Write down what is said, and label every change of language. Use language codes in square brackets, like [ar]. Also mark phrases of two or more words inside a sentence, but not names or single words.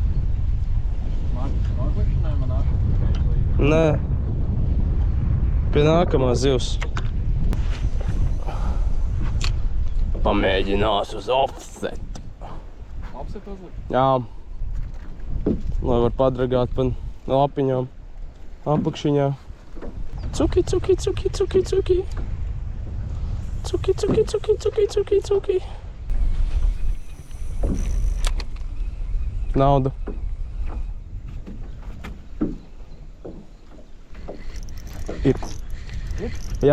[lv] Nē. Pie nākamā zivs. Pamēģinās uz offset. Offset uzlikt? Jā. Lai var padragāt pa lapiņām. Apakšiņā. Cuki, cuki, cuki, cuki, cuki. Cuki, cuki, cuki, cuki, cuki, cuki. Nauda. Ir. Jā.